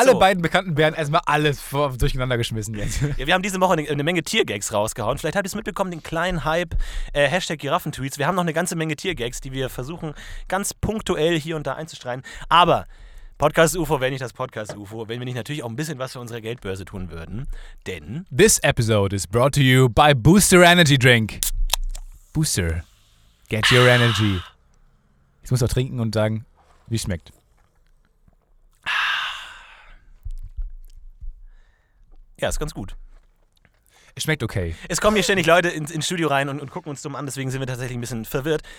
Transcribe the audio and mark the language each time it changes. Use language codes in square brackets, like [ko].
[de] Alle beiden bekannten Bären erstmal alles durcheinander geschmissen jetzt. Ja, wir haben diese Woche eine Menge Tiergags rausgehauen. Vielleicht habt ihr es mitbekommen, den kleinen Hype. Hashtag Giraffentweets. Wir haben noch eine ganze Menge Tiergags, die wir versuchen, ganz punktuell hier und da einzustreuen. Aber Podcast-UFO wäre nicht das Podcast-UFO, wenn wir nicht natürlich auch ein bisschen was für unsere Geldbörse tun würden. Denn [en] this episode is brought to you by Booster Energy Drink. Booster. Get your energy. [de] Ich muss auch trinken und sagen, wie es schmeckt. Ja, ist ganz gut. Es schmeckt okay. Es kommen hier ständig Leute ins Studio rein und gucken uns dumm an, deswegen sind wir tatsächlich ein bisschen verwirrt.